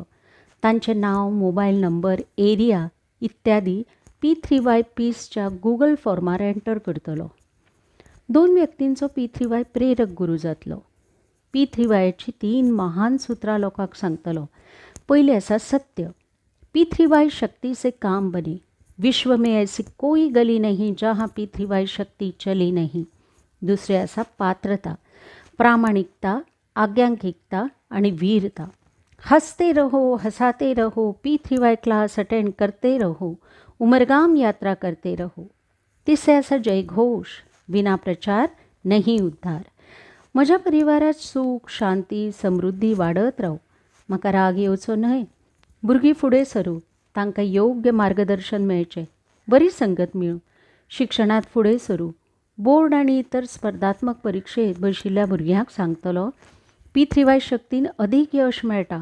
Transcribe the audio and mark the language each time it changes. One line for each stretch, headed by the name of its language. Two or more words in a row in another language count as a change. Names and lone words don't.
Konkani: तांचे नांव, मोबायल नंबर, एरिया इत्यादी P3Y पीसच्या गूगल फॉर्मार एंटर करतलो. 2 व्यक्तींचो पितृवाय प्रेरक गुरू जातलो. पितृवायाची 3 महान सुत्रां लोकांक सांगतलो. पयले आसा सत्य.
Hindi: पितृवाय शक्ति से काम बने. विश्व में ऐसी कोई गली नहीं जहाँ पितृवाय शक्ति चली नहीं.
Konkani: दुसरे आसा पात्रता, प्रामाणिकता, आज्ञांकिकता आनी वीरता.
Hindi: हंसते रहो, हंसाते रहो, पितृवाय क्लास अटेंड करते रहो, उमरगाम यात्रा करते रहो.
Konkani: तिसरे आसा जयघोष.
Hindi: विना प्रचार नहीं उद्धार.
Konkani: म्हज्या परिवारात सुख, शांती, समृद्धी वाडत राव. म्हाका राग येवचो न्हय. भुरगीं फुडें सरूं. तांकां योग्य मार्गदर्शन मेळचें. बरी संगत मेळूं. शिक्षणात फुडें सरूं. बोर्ड आनी इतर स्पर्धात्मक परिक्षेत बशिल्ल्या भुरग्यांक सांगतलो पितृवाय शक्तीन अदीक यश मेळटा.